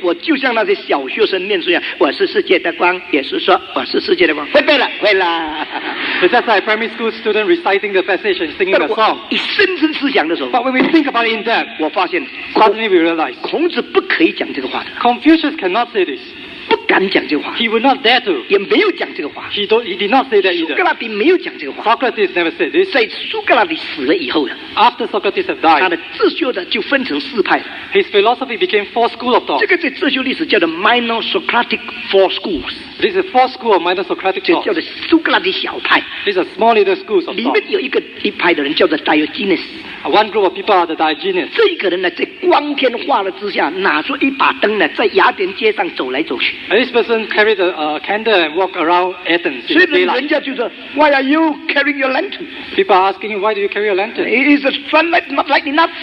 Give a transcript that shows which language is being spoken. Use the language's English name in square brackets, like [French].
[Chinese] 我就像那些小学生念书一样，我是世界的光，也是说我是世界的光。会背了，会啦。 [English] it's just like primary school student reciting the passage and singing [Chinese] 但 [English] the [Chinese] 我 [English] song. [Chinese] 一深深思想的时候， [English] But when we think about it in depth, [Chinese] 我发现 [English] suddenly we realize [Chinese] 孔子不可以讲这个话的， [English] Confucius cannot say this. [Chinese] 不敢讲这个话， [English] He would not dare to. [Chinese] 也没有讲这个话。 [English] He did not say that [Chinese] 苏格 [English] either. [Chinese] 拉底没有讲这个话。 [English] Socrates never said this. [Chinese] 在苏格拉底死了以后呢， [English] After Socrates had [Chinese] 他 [English] died, [Chinese] 的哲学的就分成四派。 [English] his philosophy became four schools of [Chinese] 这 [English] thought. [Chinese] 个在哲学历史叫做 Minor Socratic Four Schools， [English] This is four schools of minor Socratic [Chinese] 就 [English] thought. [Chinese] 叫做苏格拉底小派。 [English] These are small little schools of [Chinese] 里 [English] thought. [Chinese] 面有一派的人叫做 Diogenes， [English] One group of people are the Diogenes. [Chinese] 这个人呢，在光天化日之下，拿出一把灯呢，在雅典街上走来走去。 [English] And this person carried a candle and walked around Athens [Chinese] 所 [English] in [Chinese] 以 [English] the [Chinese] 人 [English] daylight. [Chinese] 家就说 [English] ，Why are you carrying your lantern? People are asking him, why do you carry a lantern? Is the sunlight not light enough?